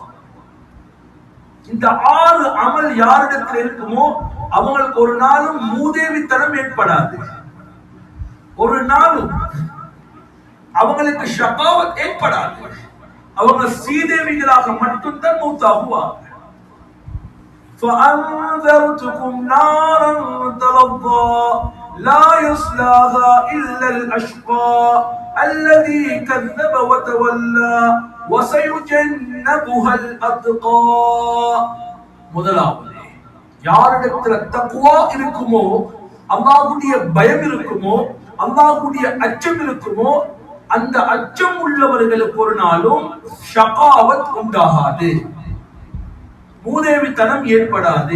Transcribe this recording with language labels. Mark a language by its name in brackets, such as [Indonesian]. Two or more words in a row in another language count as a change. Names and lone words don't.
[Tamil] இந்த 6 அமல் யாரிடத்துல இருக்குமோ அவங்களுக்கு ஒரு நாளும் மூதேவித்தனம் ஏற்படாது, ஒரு நாளும் அவங்களுக்கு ஷகாவத் ஏற்படாது. அவங்க ஸ்ரீதேவிகளாக மட்டும்தான் மூத்தாகுவாங்க. [Arabic] فأنذرتكم نارا تلظى لا يصلاها إلا الأشقى الذي كذب وتولى وسيجنبها الأتقى. [Tamil] முதலாவது, யாரிடத்துல தக்வா இருக்குமோ, அல்லாஹ்வுடைய பயம் இருக்குமோ, அல்லாஹ்வுடைய அச்சம் இருக்குமோ, அந்த அச்சம் உள்ளவர்களுக்கு ஒரு நாளும் ஷகாவத் உண்டாகாது, மூதேவித்தனம் ஏற்படாது.